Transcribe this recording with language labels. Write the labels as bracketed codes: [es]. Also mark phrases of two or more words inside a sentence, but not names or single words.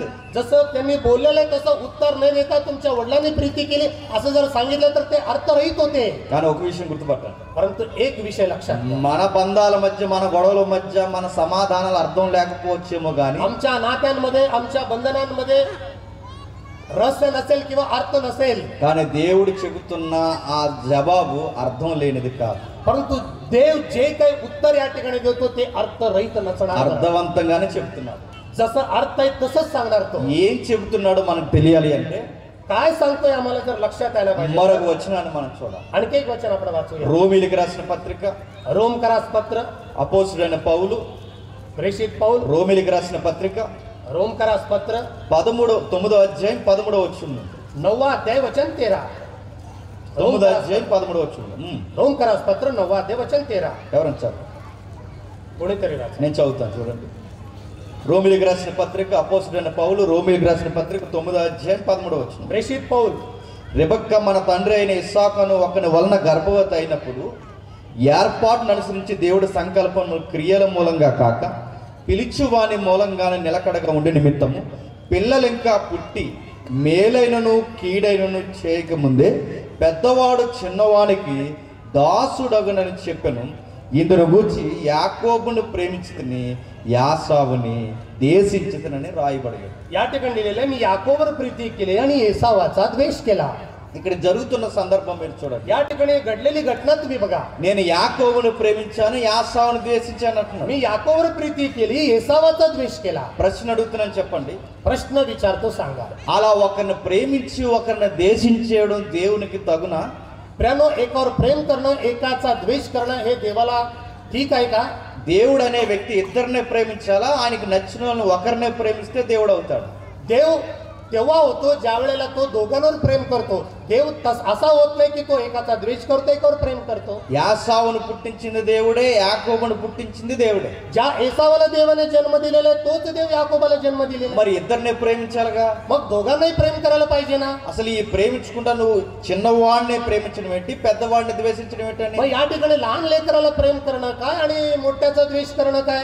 [mr] जसं त्यांनी बोललेलं आहे तसं उत्तर न देता तुमच्या वडिलांनी प्रीती केली असं जर सांगितलं तर ते अर्थरहित होते. [te] కానీ ఒక విషయం గుర్తుపట్టండి, [mr] परंतु एक विषय लक्षात घ्या. [te] మన బంధాల మధ్య మన గొడవల మధ్య మన సమాధానాలు అర్థం లేకపోవచ్చేమో కానీ [mr] आमच्या नात्यांमध्ये आमच्या बंधनांमध्ये रहस्य नसेल किंवा अर्थ नसेल, [te] కానీ దేవుడు చెబుతున్న ఆ జవాబు అర్థం లేనిది కాదు, [mr] परंतु देव जे काही उत्तर या ठिकाणी देतो ते अर्थरहित नसणार. [te] అర్థవంతంగానే చెప్తున్నాడు. [mr] जसं अर्थ आहे तसंच सांगणार तो. [te] ఏం చెబుతున్నాడో మనకు తెలియాలి అంటే [mr] काय सांगतोय आम्हाला जर लक्षात यायला पाहिजे. [te] మరొక వచనాన్ని మనం చూడాలి. [mr] आणखी एक वचन आपण वाचूया. [te] రోమీయులకు రాసిన పత్రిక [mr] रोमकरास पत्र, [te] అపోస్తుడైన పౌలు [mr] प्रेषित पौल, [te] రోమీయులకు రాసిన పత్రిక [mr] रोमकरास पत्र [te] 9వ అధ్యాయం 13వ వచనం. [mr] 9वा अध्याय वचन 13. [te] 9వ అధ్యాయం 13వ వచనం. [mr] रोमकरास पत्र 9वा अध्याय वचन 13. [te] ఎవరైనా చదువు? [mr] कोणीतरी वाचा. [te] నేను చదువుతాను చూడండి. రోమీయులకు రాసిన పత్రిక అపోస్తుడైన పౌలు రోమీయులకు రాసిన పత్రిక 9వ అధ్యాయం 13వ వచనం. [mr] प्रेषित पौल, [te] రెబెక్క మన తండ్రి అయిన ఇస్సాకును ఒకని వలన గర్భవతి అయినప్పుడు ఏర్పాటును అనుసరించి దేవుడి సంకల్పము క్రియల మూలంగా కాక పిలిచి వాని మూలంగానే నిలకడగా ఉండే నిమిత్తము పిల్లలు ఇంకా పుట్టి మేలైనను కీడైనను చేయకముందే పెద్దవాడు చిన్నవానికి దాసుడగునని చెప్పెను. ఇందును గూర్చి యాకోబును ప్రేమించుకుని యాసావుని దేశించుతనని రాయబడింది. [mr] या ठिकाणी लिहिलेलं आहे, मी याकोबर प्रीती केली आणि एसावाचा द्वेष केला. [te] ఇక్కడ జరుగుతున్న సందర్భం మీరు చూడండి. [mr] या ठिकाणी घडलेली घटना तुम्ही बघा. [te] నేను యాకోబును ప్రేమించాను, యాసావును ద్వేషించాను అంటున్నాను. [mr] मी याकोबर प्रीती केली, एसावाचा द्वेष केला. [te] ప్రశ్న అడుగుతున్నాను, చెప్పండి. [mr] प्रश्न विचारतो, सांगा. [te] అలా ఒకరిని ప్రేమించి ఒకరిని ద్వేషించేయడం దేవునికి తగునా? [mr] प्रेम एकावर प्रेम करणं, एकाचा द्वेष करणं हे देवाला ठीक आहे का? [te] దేవుడు అనే వ్యక్తి ఇద్దరినే ప్రేమించాలా? ఆయనకి నచ్చిన వాళ్ళని ఒకరినే ప్రేమిస్తే దేవుడు అవుతాడు. [mr] देव तेव्हा होतो ज्या वेळेला तो दोघांवर प्रेम करतो. देव असा होत नाही की तो एकाचा द्वेष करतो, एकावर प्रेम करतो. [te] యాసావును పుట్టించింది దేవుడే, యాకోబును పుట్టించింది దేవుడే. [mr] ज्या एसावाला देवाने जन्म दिलेला आहे तोच देव याकोबाला जन्म दिलेला. [te] మరి ఇద్దరినే ప్రేమించాలిగా. [mr] मग दोघांनाही प्रेम करायला पाहिजे ना. [te] అసలు ఈ ప్రేమించుకుంటా నువ్వు చిన్నవాడినే ప్రేమించడం ఏంటి, పెద్దవాడిని ద్వేషించడం ఏంటని [mr] मग या ठिकाणी लहान लेकराला प्रेम करणं काय आणि मोठ्याचा द्वेष करणं काय